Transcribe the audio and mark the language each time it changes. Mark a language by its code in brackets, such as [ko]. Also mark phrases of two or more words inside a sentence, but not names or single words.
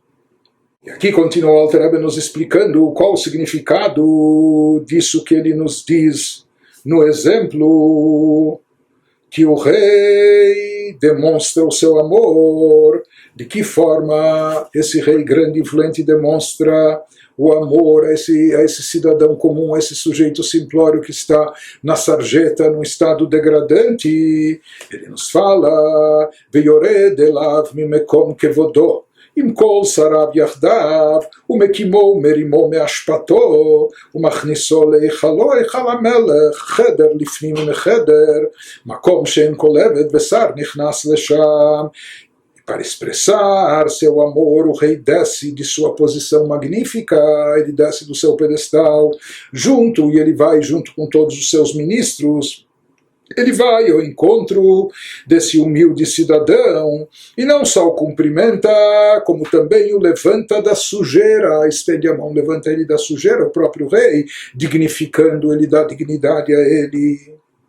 [pt] E aqui continua o Alter Rebbe nos explicando qual o significado disso que ele nos diz no exemplo que o rei demonstra o seu amor. De que forma esse rei grande e influente demonstra o amor a esse cidadão comum, a esse sujeito simplório que está na sarjeta, num estado degradante? Ele nos fala: [he] ויורד אליו ממקום כבודו, עם כל שריו יחדיו, ומקימו מרימו מאשפתו, ומכניסו להיכלו, היכל המלך, חדר לפנים מחדר, מקום שאין כל עבד בשר נכנס לשם. [pt] Para expressar seu amor, o rei desce de sua posição magnífica, ele desce do seu pedestal, e ele vai junto com todos os seus ministros. Ele vai ao encontro desse humilde cidadão e não só o cumprimenta, como também o levanta da sujeira, estende a mão, levanta ele da sujeira, o próprio rei, dignificando, ele dá dignidade a ele.